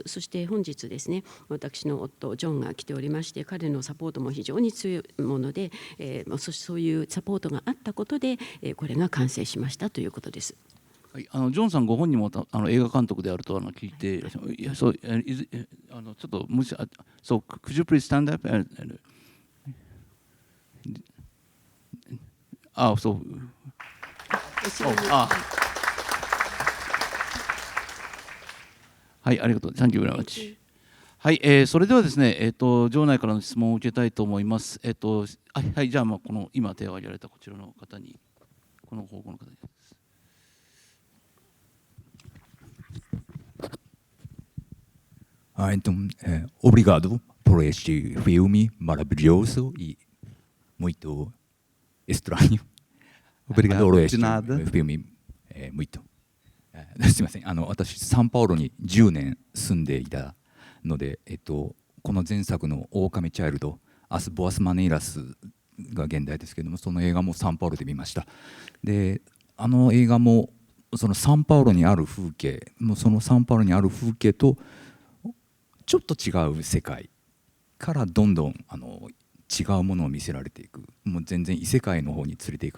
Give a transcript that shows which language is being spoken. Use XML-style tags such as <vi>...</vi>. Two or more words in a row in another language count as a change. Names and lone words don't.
<ja>そして本日ですね、私の夫ジョンが来ておりまして、彼のサポートも非常に強いもので、そういうサポートがあったことで、これが完成しましたということです。はい、ジョンさんご本人も映画監督であると聞いて、いやそうちょっと無視、そう、</ja> <en>could you please stand up?</en> <ja>そう。はい、ありがとう。</ja> <en>Thank you very much。</en> <ja>はい、それではですね、場内からの質問を受けたいと思います。はい、じゃあ、この今手を挙げられたこちらの方に、この方向の方に。</ja> <pt>Obrigado por este filme maravilhoso e muito estranho. Obrigado. Adoro De este nada. filme muito.</pt> <ja>すみません。私サンパウロに10年住んでいたので、この前作の狼チャイルド、アス・ボアス・マネイラスが現代ですけれども、その映画もサンパウロで見ました。で、映画もそのサンパウロにある風景、もうそのサンパウロにある風景とちょっと違う世界からどんどん違うものを見せられていく、もう全然異世界の方に連れて行か</ja>